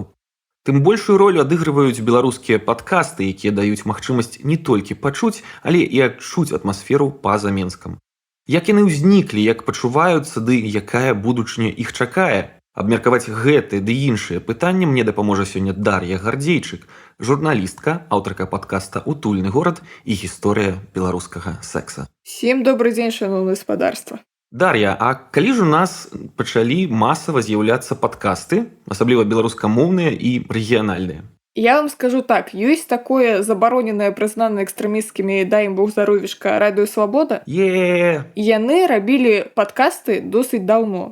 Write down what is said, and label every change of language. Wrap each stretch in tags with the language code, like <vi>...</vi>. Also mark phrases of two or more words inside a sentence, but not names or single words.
<be>Тым большую ролю адыгрываюць беларускія падкасты, якія даюць магчымасць не толькі пачуць, але і адчуць атмасферу па-за Менскам. Як яны ўзніклі, як пачуваюцца, ды якая будучыня іх чакае? Абмеркаваць гэты ды іншыя пытанні мне дапаможа сёння Дар'я Гардзейчык, журналістка, аўтарка падкаста «Утульны горад» і гісторыя беларускага секса.</be> <ru>Всем добрый</ru> <be>дзень, шановное гаспадарства. Дар'я, а калі ж у нас пачалі масава з'яўляцца падкасты, асабліва беларускамоўныя і рэгіянальныя? Я вам скажу так, ёсць такое забароненае, прызнанае экстрэмісцкімі, дай ім Бог здаровішка, Радыё Свабода. Яны рабілі падкасты досыць даўно.</be>